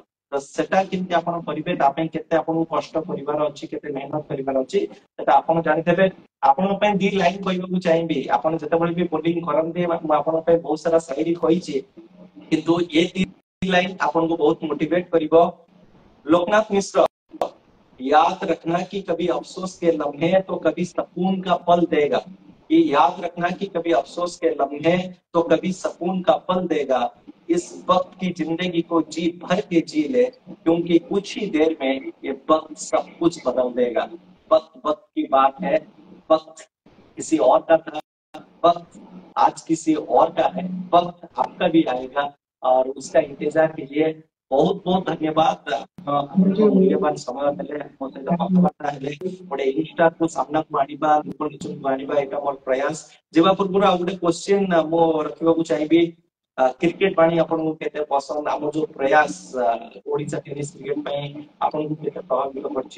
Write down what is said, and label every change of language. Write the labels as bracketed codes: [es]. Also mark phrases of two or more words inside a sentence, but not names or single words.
[or] ତ ସେଟା କେମିତି ଆପଣ କରିବେ, ତା ପାଇଁ କେତେ ଆପଣଙ୍କୁ କଷ୍ଟ କରିବାର ଅଛି, କେତେ ମେହନତ କରିବାର ଅଛି, ସେଟା ଆପଣ ଜାଣିଥିବେ। ଆପଣଙ୍କ ପାଇଁ ଦି ଲାଇନ କହିବାକୁ ଚାହିଁବି। ଆପଣ ଯେତେବେଳେ ବି ବୋଲିଂ କରନ୍ତି, ମୁଁ ଆପଣଙ୍କ ପାଇଁ ବହୁତ ସାରା ସାଇରୀ କହିଛି, କିନ୍ତୁ ଏ ଦି ଲାଇନ ଆପଣଙ୍କୁ ବହୁତ ମୋଟିଭେଟ କରିବ। [hi] लोकनाथ मिश्र, याद रखना कि कभी अफसोस के लम्हे तो कभी सुकून का पल देगा। ये याद रखना कि कभी अफसोस के लम्हे तो कभी सुकून का पल देगा। इस वक्त की जिंदगी को जी भर के जी ले, क्योंकि कुछ ही देर में ये वक्त सब कुछ बदल देगा। वक्त वक्त की बात है, वक्त किसी और का था, वक्त आज किसी और का है, वक्त आपका भी आएगा, और उसका इंतजार कीजिए। बहुत बहुत धन्यवाद। [en] Thank [or] ଆପଣଙ୍କ [en] you. [or] ମୂଲ୍ୟବାନ ସମୟ ଦେଲେ, ମୋ ସହିତ କଥାବାର୍ତ୍ତା ହେଲେ। ଗୋଟେ ଇନଷ୍ଟାକୁ ସାମ୍ନାକୁ ଆଣିବା, ଲୋକ ନିଚକୁ ଆଣିବା, ଏଇଟା ମୋର ପ୍ରୟାସ। ଯିବା ପୂର୍ବରୁ ଆଉ ଗୋଟେ କ୍ୱେଶ୍ଚିନ୍ ମୁଁ ରଖିବାକୁ ଚାହିଁବି, କ୍ରିକେଟ ବାଣୀ ଆପଣଙ୍କୁ କେତେ ପସନ୍ଦ? ଆମ ଯୋଉ ପ୍ରୟାସ ଓଡିଶା [en] tennis cricket [or] ପାଇଁ ଆପଣଙ୍କୁ କେତେ ପ୍ରଭାବିତ କରିଛି?